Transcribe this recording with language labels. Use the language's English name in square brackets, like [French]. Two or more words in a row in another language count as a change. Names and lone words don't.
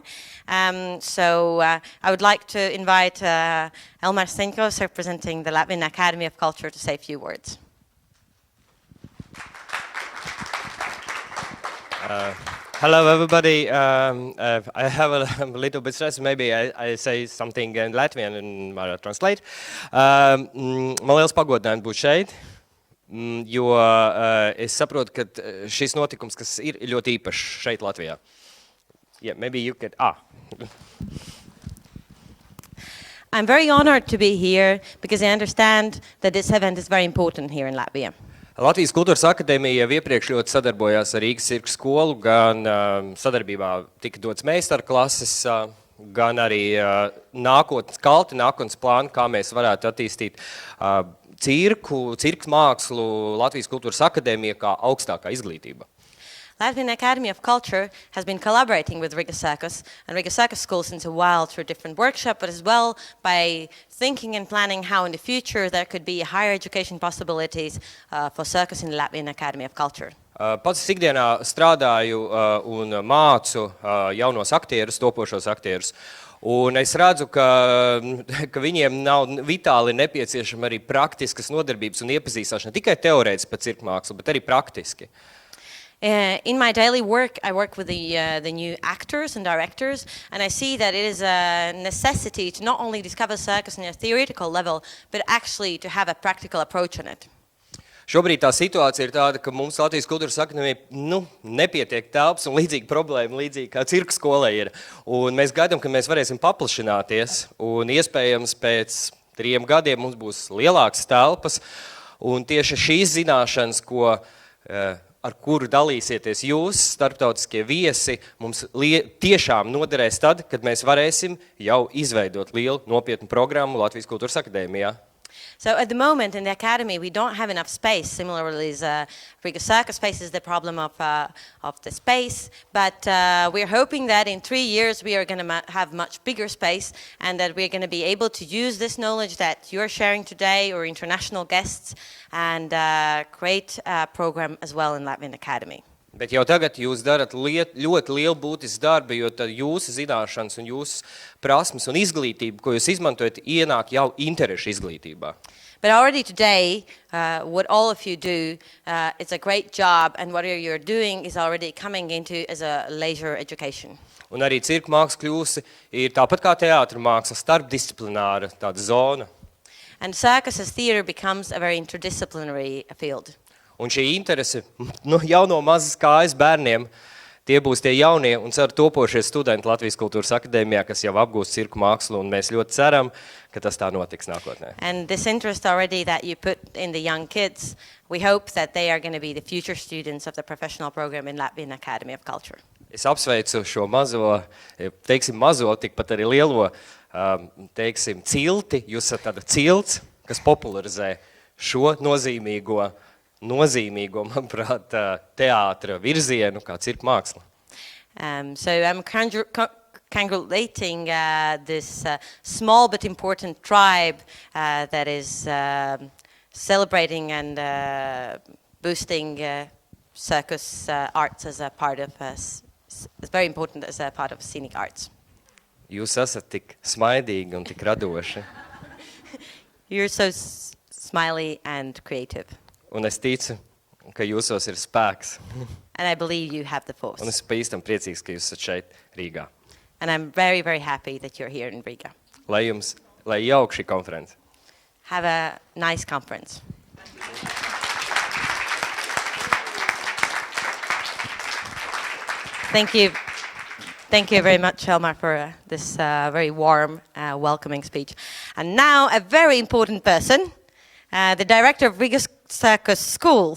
[English] So I would like to invite Elmar Stenkos, representing the Latvian Academy of Culture, to say a few words. Hello, everybody. I have a little bit stress. Maybe I say something in Latvian and I'll translate. [Latvian] Man liels pagodinājums būt šeit, jo es saprotu, ka šis notikums, kas ir ļoti īpašs šeit Latvijā. [English] Yeah, maybe you could... I'm very honored to be here because I understand that this event is very important here in Latvia. [Latvian] Latvijas Kultūras akadēmija jau iepriekš ļoti sadarbojās ar Rīgas cirka skolu, gan sadarbībā tika dots meistarklases, gan arī nākotnes plāni, kā mēs varētu attīstīt cirka mākslu Latvijas Kultūras akadēmija kā augstākā izglītība. [English] Latvian Academy of Culture has been collaborating with Riga Circus and Riga Circus School since a while through different workshops, but as well by thinking and planning how in the future there could be higher education possibilities for circus in the Latvian Academy of Culture. [Latvian] Pats ikdienā strādāju un mācu jaunos aktierus, topošos aktierus. Un es redzu, ka viņiem nav vitāli nepieciešama arī praktiskas nodarbības un iepazīstināšana, tikai teorētiski par cirka mākslu, bet arī praktiski. [English] In my daily work, I work with the new actors and directors, and I see that it is a necessity to not only discover circus on a theoretical level, but actually to have a practical approach on it. [Latvian] Šobrīd tā situācija ir tāda, ka mums Latvijas Kultūras akadēmija nepietiek telpas un līdzīga problēma, līdzīgi kā cirka skolai ir. Un mēs gaidām, ka mēs varēsim paplašināties, un iespējams pēc 3 gadiem mums būs lielākas telpas, un tieši šīs zināšanas, ar kuru dalīsieties jūs, starptautiskie viesi, mums tiešām noderēs tad, kad mēs varēsim jau izveidot lielu nopietnu programmu Latvijas Kultūras akadēmijā. [English] So at the moment in the academy we don't have enough space. Similarly, Riga Circus faces the problem of the space, but we're hoping that in 3 years we are going to have much bigger space and that we're going to be able to use this knowledge that you're sharing today or international guests and create a program as well in Latvian Academy. [Latvian] Bet jau tagad jūs darat ļoti lielu būtisku darbu, jo tad jūsu zināšanas un jūsu prasmes un izglītība, ko jūs izmantojat, ienāk jau interešu izglītībā. [English] But already today, what all of you do, it's a great job, and what you're doing is already coming into as a leisure education. [Latvian] Un arī cirka māksla kļūsi ir tāpat kā teātra māksla, starpdisciplināra tāda zona. [English] And circus as theater becomes a very interdisciplinary field. [Latvian] Un šī interese jau no mazas kājas bērniem, tie būs tie jaunie un ceru topošie studenti Latvijas Kultūras akadēmijā, kas jau apgūst cirku mākslu, un mēs ļoti ceram, ka tas tā notiks nākotnē. [English] And this interest already that you put in the young kids, we hope that they are going to be the future students of the professional program in Latvian Academy of Culture. [Latvian] Es apsveicu šo mazo, tikpat arī lielo, cilti. Jūs esat tāda cilts, kas popularizē šo nozīmīgo, manuprāt, teātra virzienu, kā cirka māksla. [English] So I'm congratulating this small but important tribe that is celebrating and boosting circus arts as a part of it's very important as a part of scenic arts. [Latvian] Jūs esat tik smaidīgi un tik radoši. [English] You're so smiley and creative. [Latvian] Un es ticu, ka jūsos ir spēks. [English] And I believe you have the force. [Latvian] Un es paīstam priecīgs, ka jūs esat šeit Rīgā. [English] And I'm very, very happy that you're here in Riga. [Latvian] Lai jauk šī konference. [English] Have a nice conference. Thank you. Thank you very much, Elmar, for this very warm, welcoming speech. And now a very important person, the director of Riga Circus School.